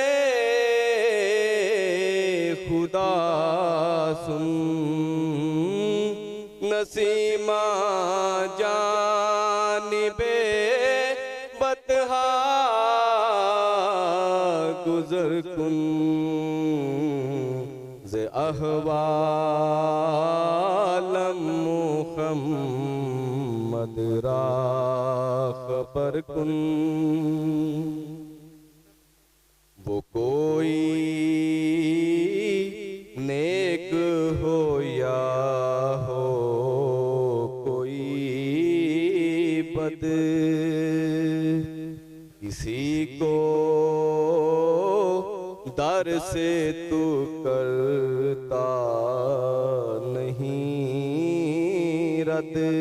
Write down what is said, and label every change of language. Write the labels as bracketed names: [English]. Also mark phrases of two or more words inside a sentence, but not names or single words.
[Persian] خدا سن، نسیمہ جانب بطحا گزر کن، ز احوالم محمد را خبر کن۔ [Urdu] وہ کوئی نیک ہو یا ہو کوئی بد، کسی کو در سے تو کرتا نہیں رد،